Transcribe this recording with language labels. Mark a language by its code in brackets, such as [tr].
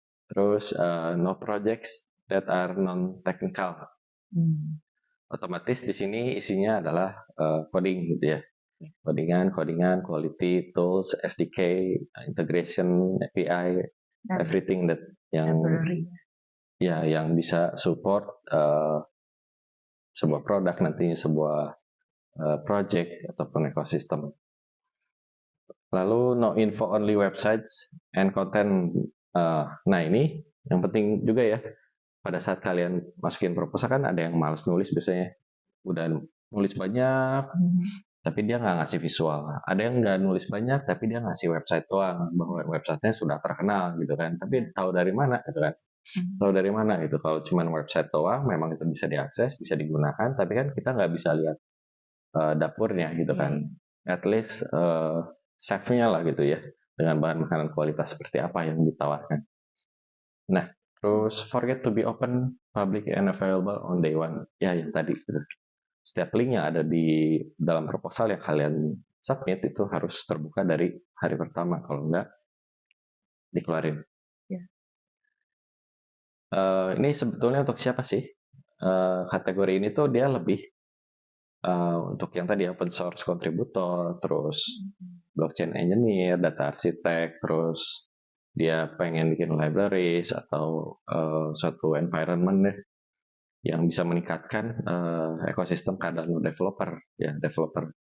[id] Terus [en] no projects that are non-technical. [id] Otomatis di sini isinya adalah coding gitu ya. Codingan, [en] quality, tools, SDK, integration, API, everything that [id] yang bisa [en] support [id] sebuah produk, nantinya sebuah project ataupun ekosistem. Lalu [en] no info only websites and content. [id] Nah, ini yang penting juga ya. Pada saat kalian masukin proposal kan ada yang malas nulis biasanya. Udah nulis banyak, tapi dia nggak ngasih visual. Ada yang nggak nulis banyak, tapi dia ngasih website doang, bahwa websitenya sudah terkenal gitu kan. Tapi tahu dari mana gitu kan? Tahu dari mana gitu? Kalau cuma website doang, memang itu bisa diakses, bisa digunakan, tapi kan kita nggak bisa lihat dapurnya gitu kan. [en] At least [id] chef-nya lah gitu ya, dengan bahan makanan kualitas seperti apa yang ditawarkan. Nah, terus [en] forget to be open, public and available on day one. [id] Ya, yang tadi gitu. Setiap link yang ada di dalam proposal yang kalian submit itu harus terbuka dari hari pertama, kalau enggak dikeluarin. Ini sebetulnya untuk siapa sih? Kategori ini tuh dia lebih untuk yang tadi open source contributor, terus blockchain engineer, data architect, terus dia pengen bikin libraries atau suatu environment deh yang bisa meningkatkan ekosistem keadaan developer ya developer.